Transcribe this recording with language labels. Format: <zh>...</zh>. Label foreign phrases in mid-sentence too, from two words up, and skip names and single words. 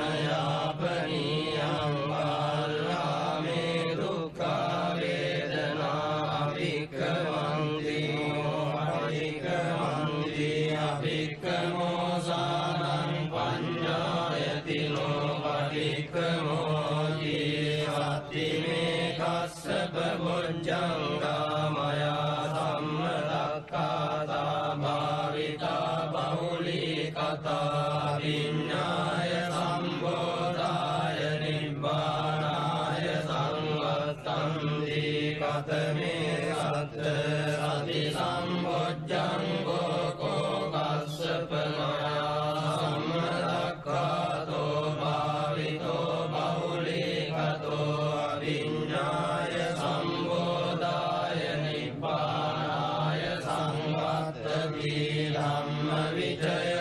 <pi>නයාපනියං වාල්ලාමේ දුක්ඛා වේදනා අභික්ඛමන්ති පටික්ඛමන්ති අභික්ඛමෝසානං පඤ්ඤායතිනෝ පටික්ඛමෝති අත්තිමේ කස්සප බොජ්ජංගා මයා සම්මදක්ඛාතා භාවිතා බහුලී කතා විඤ්ඤාය සම්බෝධාය නිබ්බානාය සංවත්තන්ති කතමේ සත්ත සති සම්බොජ්ජංගෝ කෝ කස්සප මයා සම්මදක්ඛාතෝ භාවිතෝ බහුලී කතෝ විඤ්ඤාය සම්බෝධාය නිබ්බානාය සංවත්තති ධම්ම විචය</pi>